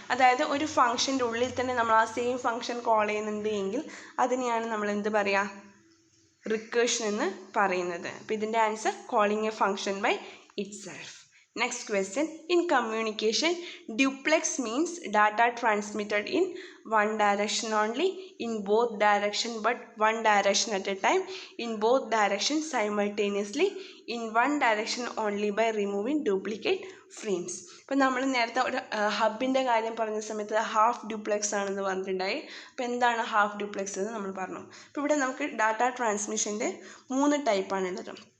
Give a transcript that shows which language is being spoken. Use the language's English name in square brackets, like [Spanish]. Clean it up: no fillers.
[Malayalam] അതായത് ഒരു ഫംഗ്ഷൻ്റെ ഉള്ളിൽ തന്നെ നമ്മൾ ആ സെയിം ഫംഗ്ഷൻ കോൾ ചെയ്യുന്നുണ്ട് എങ്കിൽ അതിനെയാണ് നമ്മൾ എന്ത് പറയുക? റിക്കേർഷൻ എന്ന് പറയുന്നത്. അപ്പോൾ ഇതിൻ്റെ answer [English] Calling a function by itself. Next question, in communication, duplex means data transmitted in one direction only, in both direction but one direction at a time, in both directions simultaneously, in one direction only by removing duplicate frames. [Malayalam] ഇപ്പോൾ നമ്മൾ നേരത്തെ ഒരു ഹബിൻ്റെ കാര്യം പറഞ്ഞ സമയത്ത് half duplex ആണെന്ന് പറഞ്ഞിട്ടുണ്ടായി. അപ്പോൾ എന്താണ് ഹാഫ് ഡ്യൂപ്ലെക്സ് എന്ന് നമ്മൾ പറഞ്ഞു. അപ്പോൾ ഇവിടെ നമുക്ക് ഡാറ്റ ട്രാൻസ്മിഷൻ്റെ 3 ടൈപ്പാണുള്ളത്.